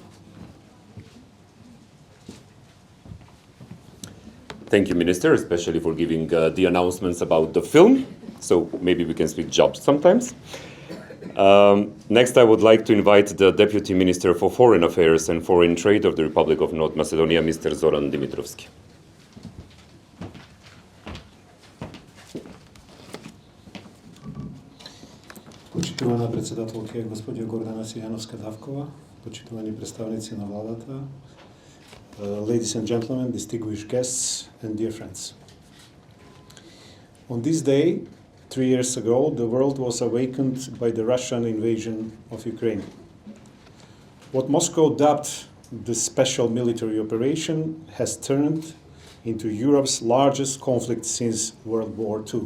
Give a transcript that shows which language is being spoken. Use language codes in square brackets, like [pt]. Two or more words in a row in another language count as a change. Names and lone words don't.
[en] Thank you, Minister, especially for giving the announcements about the film. So maybe we can speak jobs sometimes. Next, I would like to invite the Deputy Minister for Foreign Affairs and Foreign Trade of the Republic of North Macedonia, Mr. Zoran Dimitrovski. [mk] Почитувана председателка госпоѓа Гордана Силјановска-Давкова, почитувани представници на владата, [en] ladies and gentlemen, distinguished guests and dear friends. On this day, 3 years ago, the world was awakened by the Russian invasion of Ukraine. What Moscow dubbed the special military operation has turned into Europe's largest conflict since World War II.